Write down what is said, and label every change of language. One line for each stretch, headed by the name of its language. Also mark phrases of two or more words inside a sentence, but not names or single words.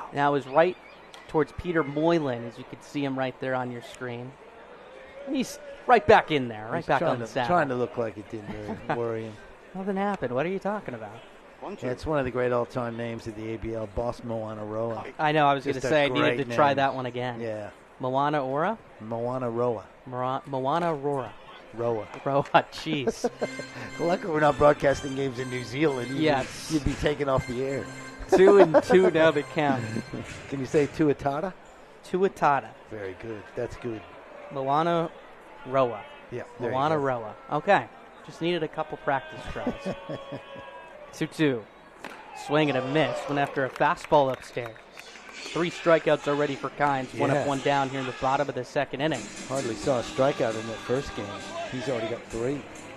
English: Now it was right towards Peter Moylan, as you can see him right there on your screen. He's right back in there, right back on the saddle. Trying to look like it didn't really worry him. Nothing happened. What are you talking about? Yeah, it's one of the great all-time names of the ABL, Boss Moana Roa. I know, I was going to say I needed to try that one again. Yeah. Moana Ora? Moana Roa. Moana Rora. Roa. Roa, jeez. Luckily we're not broadcasting games in New Zealand. Yes. You'd be taken off the air. 2-2 now to count. Can you say Tuatara? Tuatara. Very good. That's good. Moana Roa. Yeah. Moana Roa. Okay. Just needed a couple practice tries. 2-2. Swing and a miss. Went after a fastball upstairs. 3 strikeouts already for Kynes. 1 up, 1 down here in the bottom of the second inning. Hardly saw a strikeout in that first game. He's already got 3.